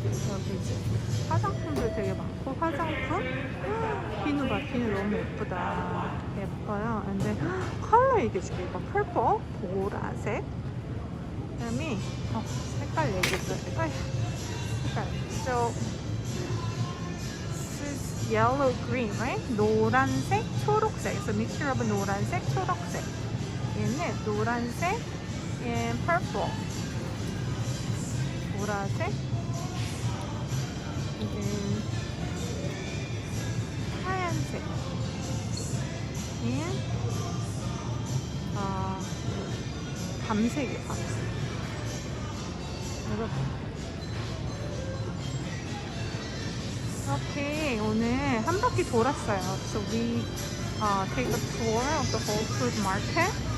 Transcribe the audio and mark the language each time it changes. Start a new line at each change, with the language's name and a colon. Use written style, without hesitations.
Korean: 여기 이제 화장품도 되게 많고 화장품? 비누 봐, 비누 너무 예쁘다. 예뻐요. 근데 컬러 이게 지금 이거 펄퍼 보라색. 그다음에 색깔 얘기했어. 색깔.
English: So this is yellow green, right?
Korean: 노란색, 초록색.
English: So mixture of 노란색, 초록색.
Korean: 얘는 노란색
English: and purple.
Korean: 보라색. 이제 하얀색. and 밤색이에요. 밤색. 이렇게 오늘 한 바퀴 돌았어요.
English: So we take a tour of the whole food market.